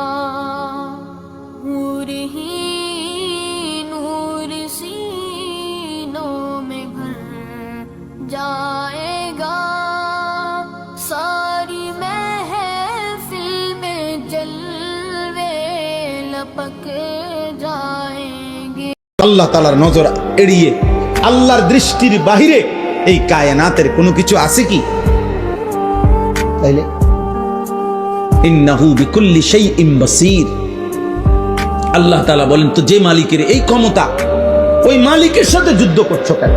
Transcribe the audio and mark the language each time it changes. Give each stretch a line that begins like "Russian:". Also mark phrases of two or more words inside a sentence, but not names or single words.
Urdu: نور ہی نور سینوں میں بھر جائے گا، ساری محفل میں جلوے لپک جائیں گے۔
Bangla: আল্লাহ তাআলার নজর এড়িয়ে আল্লাহর দৃষ্টির বাহিরে এই কায়নাতের কোনো কিছু আছে কি? তাইলে
Arabic: إنه بكل شيء بصير,
Bangla: আল্লাহ তাআলা বলেন তো যে মালিকের এই ক্ষমতা, ওই মালিকের সাথে যুদ্ধ করছো কেন?